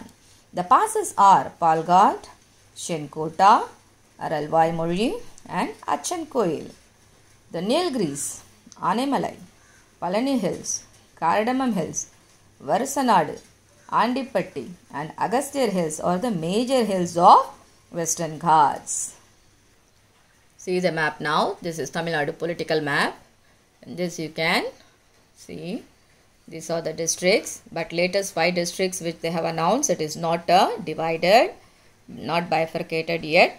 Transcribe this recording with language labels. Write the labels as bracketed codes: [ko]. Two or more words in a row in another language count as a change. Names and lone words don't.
[en] The passes are Palghat, Shenkota, Aralvai Mori and Achankoil. The Nilgiris, Anemalai, Palani Hills, Cardamom Hills, Varasanadu, Andipatti and Agasthyar Hills are the major hills of Western Ghats. See the map now. This is Tamil Nadu political map. In this you can see these are the districts, but latest 5 districts which they have announced, it is not divided, not bifurcated yet.